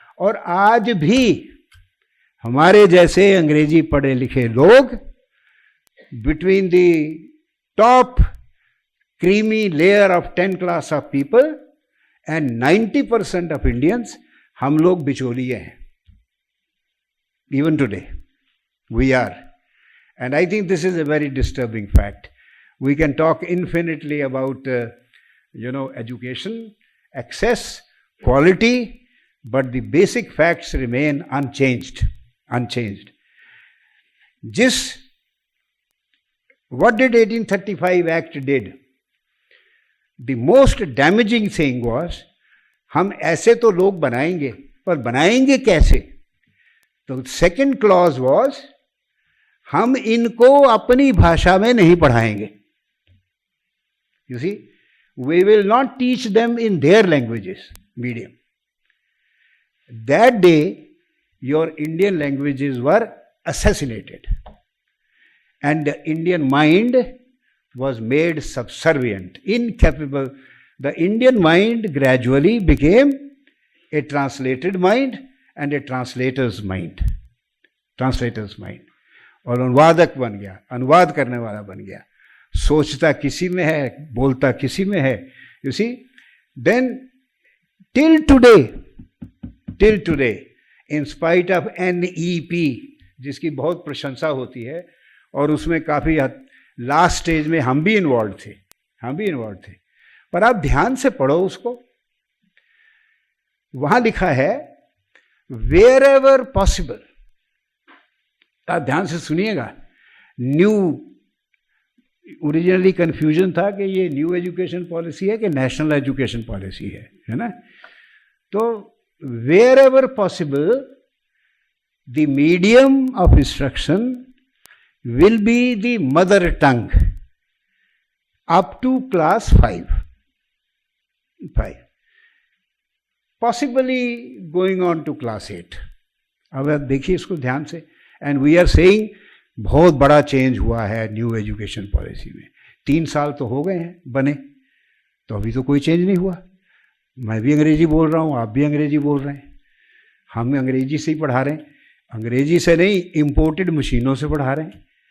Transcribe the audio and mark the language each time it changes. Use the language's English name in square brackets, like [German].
[Hindi] और आज भी हमारे जैसे अंग्रेजी पढ़े लिखे लोग [English] between the top creamy layer of 10 class of people and 90% of Indians, [Hindi] हम लोग बिचौलिए हैं. [English] Even today, we are. And I think this is a very disturbing fact. We can talk infinitely about, education, access, quality, but the basic facts remain unchanged. What did 1835 Act did? The most damaging thing was, [Hindi] हम ऐसे तो लोग बनाएंगे, पर बनाएंगे कैसे? तो [English] second clause was, [Hindi] हम इनको अपनी भाषा में नहीं पढ़ाएंगे. [English] You see, we will not teach them in their languages, medium. That day, your Indian languages were assassinated. And the Indian mind was made subservient, incapable. The Indian mind gradually became a translated mind and a translator's mind. [Hindi] और अनुवादक बन गया, अनुवाद करने वाला बन गया. सोचता किसी में है, बोलता किसी में है. [English] You see, then till today, in spite of [Hindi] NEP, जिसकी बहुत प्रशंसा होती है और उसमें काफ़ी लास्ट स्टेज में हम भी इन्वॉल्व थे, पर आप ध्यान से पढ़ो उसको। वहां लिखा है [English] wherever possible, [Hindi] आप ध्यान से सुनिएगा। न्यू, ओरिजिनली कंफ्यूजन था कि ये न्यू एजुकेशन पॉलिसी है कि नेशनल एजुकेशन पॉलिसी है ना। [English] तो wherever possible the medium of instruction will be the mother tongue up to class 5, possibly going on to class 8। [Hindi] अब आप देखिए इसको ध्यान से। [English] and we are saying [Hindi] बहुत बड़ा चेंज हुआ है न्यू एजुकेशन पॉलिसी में। 3 साल तो हो गए हैं बने, तो अभी तो कोई चेंज नहीं हुआ। मैं भी अंग्रेजी बोल रहा हूँ, आप भी अंग्रेजी बोल रहे हैं, हम अंग्रेजी से ही पढ़ा रहे हैं, अंग्रेजी से नहीं इम्पोर्टेड मशीनों से पढ़ा रहे हैं।